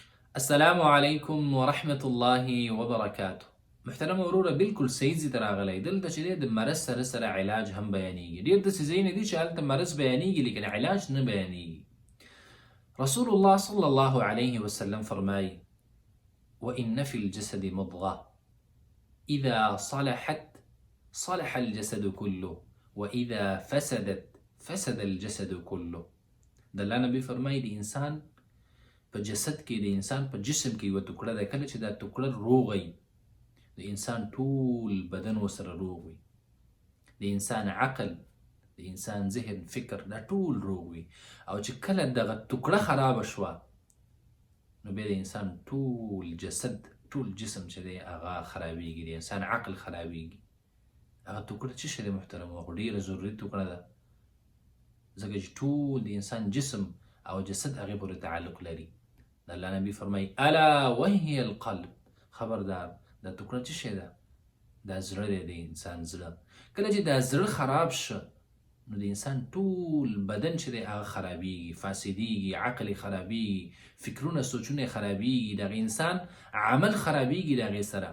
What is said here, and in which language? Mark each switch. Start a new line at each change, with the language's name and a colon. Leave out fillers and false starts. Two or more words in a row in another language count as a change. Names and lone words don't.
Arabic: السلام علیکم ورحمت الله وبرکاته.
Pashto: محترم وروره بالکل صحیح ځای ته راغلی. دلته چې دی د مرض سره سره علاج هم بیانیږي. ډېر داسې ځایونه دي چې هلته مرض بیانیږي لیکن علاج نه بیانیږي.
Arabic: رسول الله صلی الله علیه وسلم فرمایي وإن في الجسد مضغة إذا صلحت صلح الجسد كله وإذا فسدت فسد الجسد كله.
Pashto: د الله نبی فرمایي د انسان په جسد کې د انسان په جسم کې یوه ټوکړه ده. کله چې دا ټوکړه روغه وي د انسان ټول بدن ورسره روغ وي. د انسان عقل، د انسان ذهن، فکر دا ټول روغ وي. او چې کله دغه ټوکړه خرابه شوه نو بیا د انسان ټول جسد، ټول جسم چې دی هغه خرابیږي، د انسان عقل خرابیږي. هغه ټوکړه څه شی دی محترم؟ خو ډېره ضروري ټوکړه ده، ځکه چې ټول د انسان جسم او جسد هغې پورې تعلق لري. د الله نبی فرمایي
Arabic: الا وهي القلب،
Pashto: خبردار دا ټوکړه څه شی ده؟ دا زړه دی، د انسان زړه. کله چې دا زړه خراب شه نو د انسان ټول بدن چې دی هغه خرابیږي، فاسدیږي، عقل یې خرابیږي، فکرونه سوچونه یې خرابیږي، دغه انسان عمل خرابیږي د هغې سره.